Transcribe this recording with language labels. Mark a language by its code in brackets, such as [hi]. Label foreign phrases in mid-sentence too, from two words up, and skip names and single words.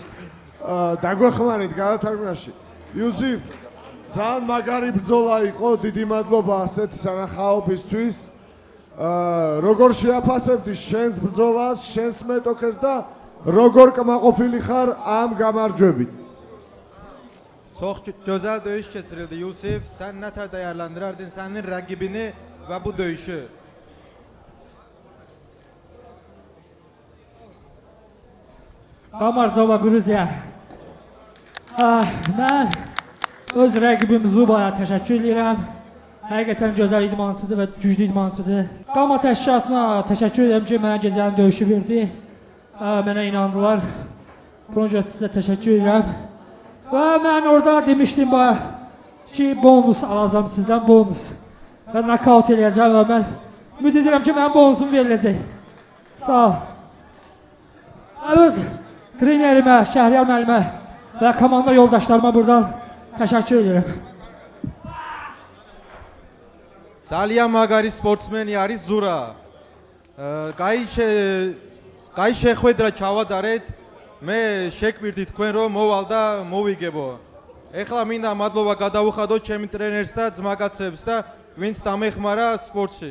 [ka] დაგვეხმარით გადათარგმნაში. იუსიფ, ძალიან მაგარი ბრძოლა იყო, დიდი მადლობა ასეთი სანახაობისთვის. როგორ შეაფასებდი შენს ბრძოლას, შენს მეტოქეს და როგორ კმაყოფილი ხარ ამ გამარჯვებით? [tr] Çok güzel dövüş geçirildi Yusuf. Sen ne tür değerlendirerdin senin rakibini ve bu dövüşü? [ka] გამარჯობა გრუზია. [az] Mən öz rəqibim Zubaya təşəkkür edirəm. Həqiqətən gözəl idmançıdır və güclü idmançıdır. Qama təşkilatına təşəkkür edirəm ki, mənə gecənin döyüşü verdi. Mənə inandılar. Buna görə sizə təşəkkür edirəm. Və mən orada demişdim ki, bonus alacağım sizdən, bonus. Və nokaut eləyəcəm və mən ümid edirəm ki, mənim bonusum veriləcək. Sağ ol. Öz trenerimə, Şəhriyar müəllimə və komanda yoldaşlarıma buradan təşəkkür edirəm. [ka] ძალიან მაგარი სპორტსმენი არის ზურა. კაი შეხვედრა ჩავატარეთ. მე შეგვირდი თქვენ რომ მოვალ და მოვიგებო. ეხლა მინდა მადლობა გადავუხადოთ ჩემი ტრენერს და ძმაკაცებს და ვინც დამეხმარა სპორტში.